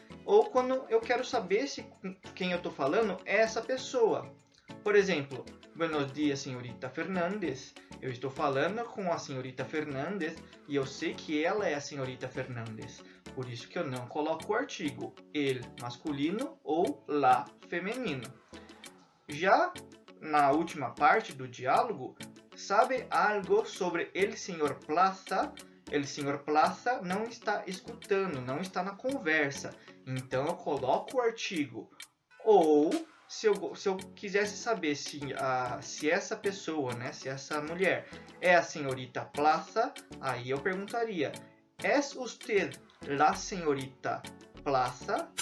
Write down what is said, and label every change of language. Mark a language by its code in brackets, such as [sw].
[pt] Ou quando eu quero saber se quem eu estou falando é essa pessoa. Por exemplo, [es] buenos dias, [pt] senhorita Fernandes. Eu estou falando com a senhorita Fernandes e eu sei que ela é a senhorita Fernandes. Por isso que eu não coloco o artigo el masculino ou la feminino. Já na última parte do diálogo, [es] sabe algo sobre el señor Plaza? [pt] El señor Plaza não está escutando, não está na conversa. Então eu coloco o artigo. Ou se eu quisesse saber se essa pessoa, né, se essa mulher é a senhorita Plaza, aí eu perguntaria: [es] ¿Es usted la señorita Plaza?